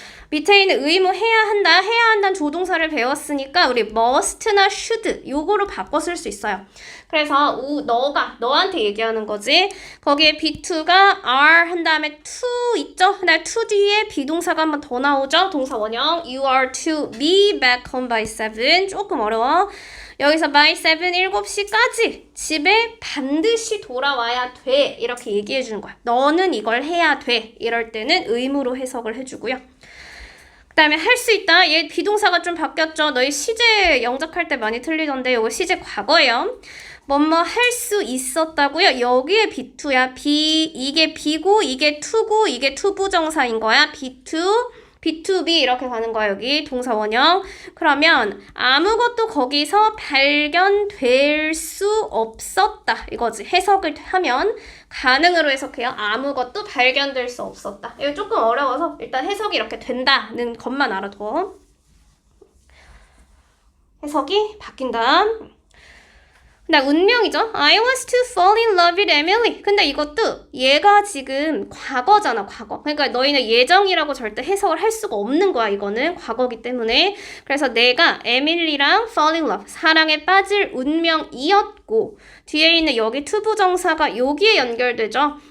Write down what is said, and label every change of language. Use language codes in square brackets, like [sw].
[ko] 밑에 있는 의무 해야 한다는 조동사를 배웠으니까 우리 must나 should 요거로 바꿔 쓸 수 있어요. 그래서 너한테 얘기하는 거지. 거기에 be2가 are 한 다음에 to 있죠? 그다음에 to 뒤에 비동사가 한 번 더 나오죠? 동사 원형 you are to be back home by 7 조금 어려워. 여기서 by 7, 7시까지 집에 반드시 돌아와야 돼. 이렇게 얘기해 주는 거야. 너는 이걸 해야 돼. 이럴 때는 의무로 해석을 해주고요. 그 다음에 할 수 있다. 얘 비동사가 좀 바뀌었죠. 너희 시제 영작할 때 많이 틀리던데 이거 시제 과거예요. 뭐뭐 할 수 있었다고요. 여기에 be2야. 이게 be고 이게 to고 이게 투부정사인 거야. be2B 이렇게 가는 거야. 여기 동사 원형. 그러면 아무것도 거기서 발견될 수 없었다. 이거지. 해석을 하면 가능으로 해석해요. 아무것도 발견될 수 없었다. 이거 조금 어려워서 일단 해석이 이렇게 된다는 것만 알아둬. 해석이 바뀐다. 근데 운명이죠. [en] I was to fall in love with Emily. [ko] 근데 이것도 얘가 지금 과거잖아, 과거. 그러니까 너희는 예정이라고 절대 해석을 할 수가 없는 거야, 이거는. 과거기 때문에. 그래서 내가 에밀리랑 fall in love, 사랑에 빠질 운명이었고 뒤에 있는 여기 투부정사가 여기에 연결되죠.